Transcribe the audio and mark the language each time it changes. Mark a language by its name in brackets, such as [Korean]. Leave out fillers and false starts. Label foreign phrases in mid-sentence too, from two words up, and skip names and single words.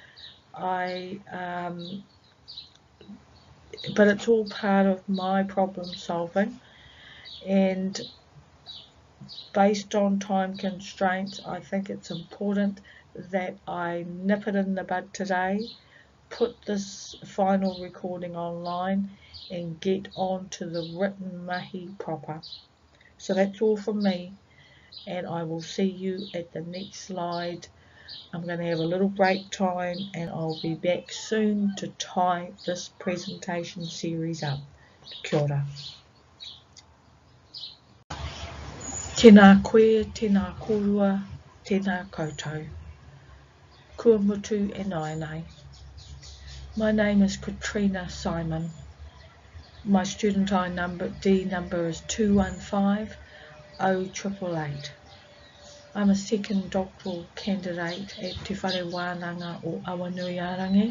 [English] But it's all part of my problem solving, and based on time constraints, I think it's important that I nip it in the bud today, put this final recording online, and get on to the written mahi proper. So that's all from me, and I will see you at the next slide. I'm going to have a little break time, and I'll be back soon to tie this presentation series up. [Māori] Kia ora. Tēnā koe, tēnā korua, tēnā koutou. Kua mutu e naenei. [English] My name is Katrina Simon. My student ID number is 2150888. I'm a second doctoral candidate at Te Whare Wānanga o Awanuiarangi.